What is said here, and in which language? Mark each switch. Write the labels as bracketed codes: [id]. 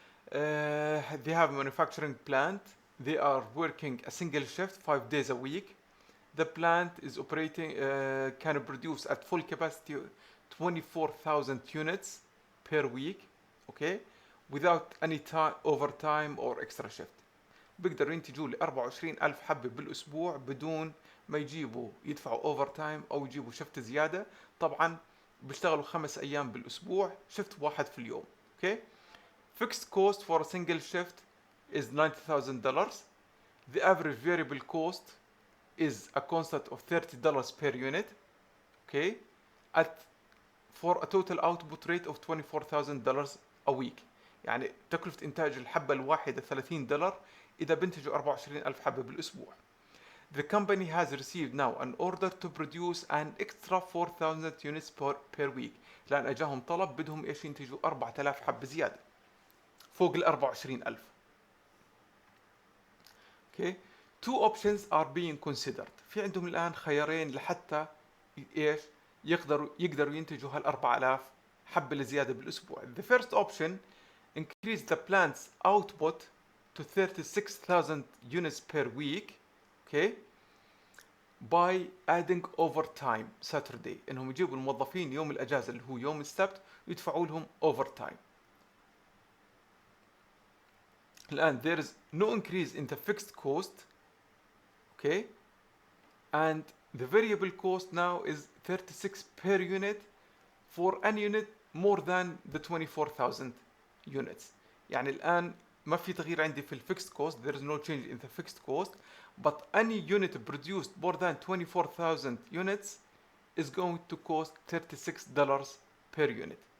[en] They have a manufacturing plant. They are working a single shift 5 days a week. The plant is operating, can produce at full capacity 24,000 units per week, okay, without any overtime or extra shift. [ar] بيقدروا ينتجوا ل 24,000 حبة بالأسبوع بدون ما يدفعوا اوفر تايم أو يجيبوا شفت زيادة. طبعا بيشتغلوا 5 أيام بالأسبوع، شفت واحد في اليوم، okay. [en] Fixed cost for a single shift is $90,000. The average variable cost is a constant of $30 per unit, okay, for a total output rate of $24,000 a week. [ar] يعني تكلفة إنتاج الحبة الواحدة $30 إذا بنتجوا 24,000 حبة بالأسبوع. [en] The company has received now an order to produce an extra 4,000 units per week. [ar] لأن أجاهم طلب بدهم إيش ينتجوا 4,000 حبة زيادة فوق ال 24,000. [en] Okay. Two options are being considered. [ar] في عندهم الآن خيارين لحتى إيش يقدروا ينتجوا هال 4,000 حبة الزيادة بالأسبوع. [en] The first option increase the plant's output to 36,000 units per week, okay, by adding overtime Saturday. [ar] إنهم يجيبوا الموظفين يوم الأجازة اللي هو يوم السبت ويدفعوا لهم overtime. [en] الآن there is no increase in the fixed cost, okay, and the variable cost now is 36 per unit for any unit more than the 24,000 units. [ar] يعني الآن ما في تغيير عندي في [en] fixed cost, there is no change in the fixed cost, but any unit produced more than 24,000 units is going to cost $36 per unit.